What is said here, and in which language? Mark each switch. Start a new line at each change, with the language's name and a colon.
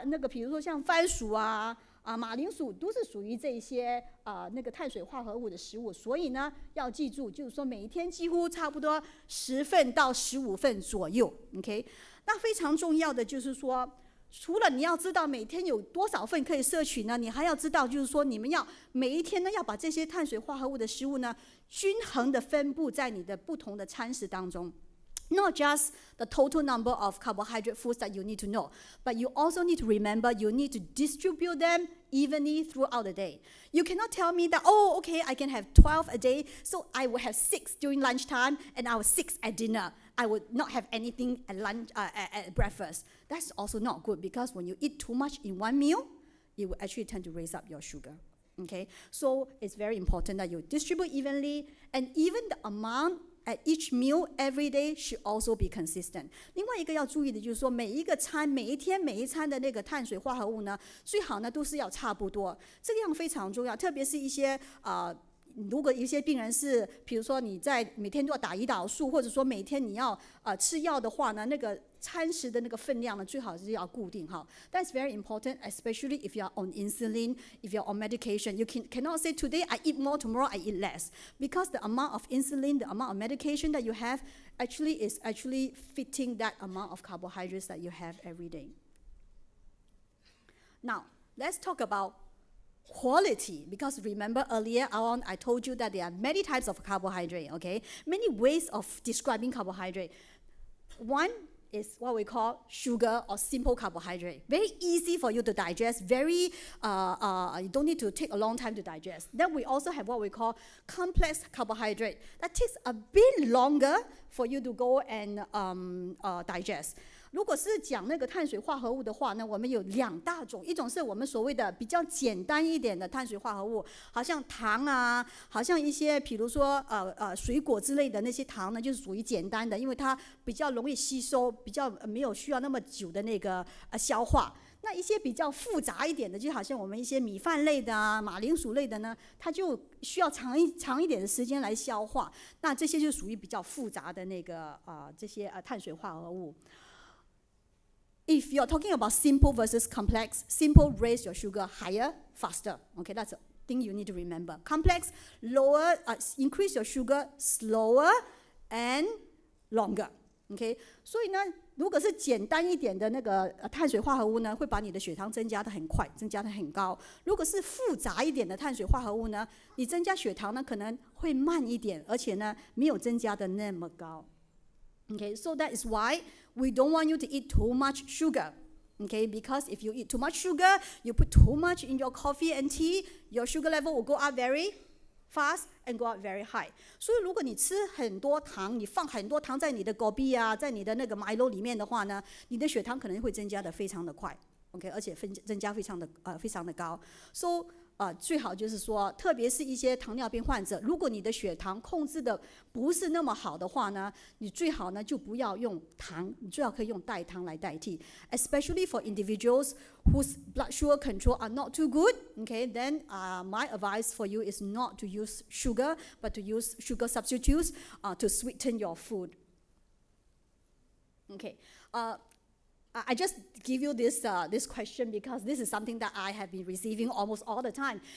Chinese: 比如说像番薯啊。马铃薯都是属于这些那个碳水化合物的食物，所以呢要记住，就是说每一天几乎差不多10份到15份左右 ，OK？那非常重要的就是说，除了你要知道每天有多少份可以摄取呢，你还要知道就是说，你们要每一天呢要把这些碳水化合物的食物呢均衡的分布在你的不同的餐食当中。
English: Not just the total number of carbohydrate foods that you need to know, but you also need to remember you need to distribute them evenly throughout the day. You cannot tell me that, oh, okay, I can have 12 a day, so I will have 6 during lunchtime and I will 6 at dinner. I would not have anything at lunch, at breakfast. That's also not good because when you eat too much in one meal, it will actually tend to raise up your sugar. Okay, so it's very important that you distribute evenly, and even the amount at each meal every day should also be consistent.
Chinese: 另外一个要注意的就是说，每一个餐、每一天、每一餐的那个碳水化合物呢，最好呢都是要差不多，这个样非常重要。特别是一些如果一些病人是，比如说你在每天都要打胰岛素，或者说每天你要吃药的话呢，那个餐食的那个分量呢，最好是要固定哈。
English: That's very important, especially if you are on insulin, if you are on medication. You cannot say today I eat more, tomorrow I eat less, because the amount of insulin, the amount of medication that you have, is actually fitting that amount of carbohydrates that you have every day. Now, let's talk about quality, because remember earlier on I told you that there are many types of carbohydrate, okay? Many ways of describing carbohydrate. One is what we call sugar or simple carbohydrate. Very easy for you to digest, you don't need to take a long time to digest. Then we also have what we call complex carbohydrate. That takes a bit longer for you to go and digest.
Chinese: 如果是讲那个碳水化合物的话呢，我们有2大种，一种是我们所谓的比较简单一点的碳水化合物，好像糖啊，好像一些比如说水果之类的那些糖呢，就是属于简单的，因为它比较容易吸收，比较没有需要那么久的那个消化。那一些比较复杂一点的，就好像我们一些米饭类的啊、马铃薯类的呢，它就需要长一点的时间来消化。那这些就属于比较复杂的那个这些碳水化合物。
English: If you're talking about simple versus complex, simple raise your sugar higher, faster. Okay, that's a thing you need to remember. Complex lower, increase your sugar slower and longer.
Chinese: Okay, 所以呢，如果是简单一点的那个碳水化合物呢，会把你的血糖增加得很快，增加得很高。如果是复杂一点的碳水化合物呢，你增加血糖呢可能会慢一点，而且呢没有增加的那么高。
English: Okay, so that is why we don't want you to eat too much sugar. Okay, because if you eat too much sugar, you put too much in your coffee and tea, your sugar level will go up very fast and go up very high.
Chinese: 所以如果你吃很多糖，你放很多糖在你的果啤啊，在你的那个 Milo 里面的话呢，你的血糖可能会增加的非常的快。 OK， 而且增加非常的高。So最好就是说，特别是一些糖尿病患者，如果你的血糖控制的不是那么好的话呢，你最好呢就不要用糖，你最好可以用代糖来代替。
English: Especially for individuals whose blood sugar control are not too good, okay, then my advice for you is not to use sugar, but to use sugar substitutes to sweeten your food. Okay. I just give you this question because this is something that I have been receiving almost all the time.